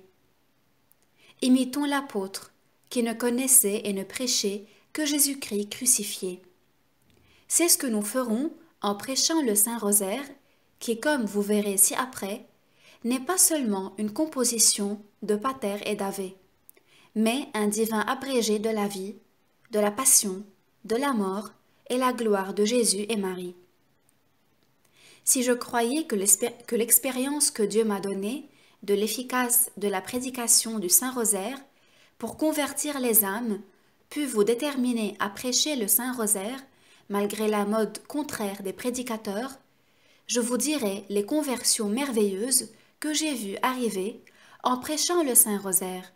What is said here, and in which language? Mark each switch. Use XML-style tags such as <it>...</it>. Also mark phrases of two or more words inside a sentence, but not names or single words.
<fr>Imitons l'apôtre, qui ne connaissait et ne prêchait que Jésus-Christ crucifié. C'est ce que nous ferons en prêchant le Saint-Rosaire, qui, comme vous verrez ci-après, n'est pas seulement une composition de pater et d'ave, mais un divin abrégé de la vie, de la passion, de la mort et la gloire de Jésus et Marie. Si je croyais que l'expérience que Dieu m'a donnée de l'efficace de la prédication du Saint-Rosaire pour convertir les âmes pût vous déterminer à prêcher le Saint-Rosaire malgré la mode contraire des prédicateurs, je vous dirai les conversions merveilleuses que j'ai vues arriver en prêchant le Saint-Rosaire.</fr>